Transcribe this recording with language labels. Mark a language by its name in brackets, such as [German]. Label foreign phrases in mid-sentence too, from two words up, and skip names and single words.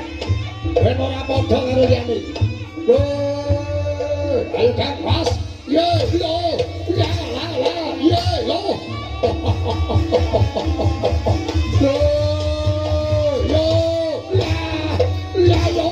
[Javanese] Ben ora padha karo liyane. Ayo kan pas. Ye, lo. La la la. Ye, lo. Lo. Yo, la. La yo.